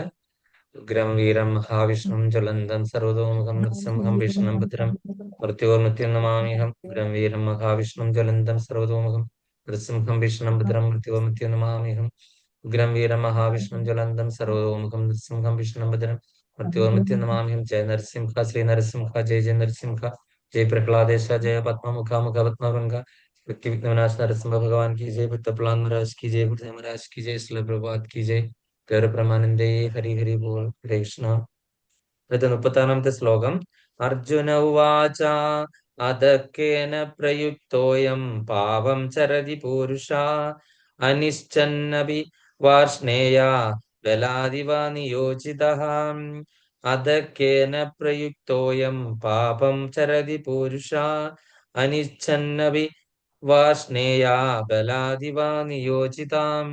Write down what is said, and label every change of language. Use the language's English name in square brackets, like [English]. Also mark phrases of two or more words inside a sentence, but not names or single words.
[Sanskrit] ഉഗ്രം വീരം മഹാവിഷ്ണും ജ്വലന്തം സർവതോമുഖം നൃസിംഹം ഭീഷണം ഭദ്രം മൃത്യോർമൃത്യം നമാമ്യഹം. ഉഗ്രം വീരം മഹാവിഷ്ണും ജ്വലന്തം സർവതോമുഖം നൃസിംഹം ഭീഷണം ഭദ്രം മൃത്യോർമൃത്യം നമാമ്യഹം. ഉഗ്രം വീരം മഹാവിഷ്ണും ജ്വലന്തം സർവതോമുഖം നൃസിംഹം ഭീഷണം ഭദ്രം മൃത്യോർമൃത്യം നമാമ്യഹം. ജയ നരസിംഹ ശ്രീ നരസിംഹ ജയ ജയ നരസിംഹ जय प्रहलादेश जय पद्ममुखा मुख पद्मभंग व्यक्ति विघ्नविनाश नरसिंह [Hindi] भगवान की जय। बुद्धपलान महाराज की जय। बुद्ध महाराज की जय। श्रील प्रभुपाद की जय। [Bangla] গৌর প্রমানন্দে হরি হরি বোল। हरे कृष्ण. [Malayalam] 36ാമത്തെ ശ്ലോകം. [Sanskrit] അർജുന ഉവാച അദക്കേന പ്രയുക്തോയം പാപം ചരതി പൂരുഷ അനിശ്ചന്നപി വാർഷ്ണേയ ബലാദിവ നിയോജിതഃ. അദക്കേന പ്രയുക്തോയം പാപം ചരതി പൂരുഷ അനിച്ഛന്നപി വാർഷ്ണേയ ബലാദിവ നിയോജിതാം.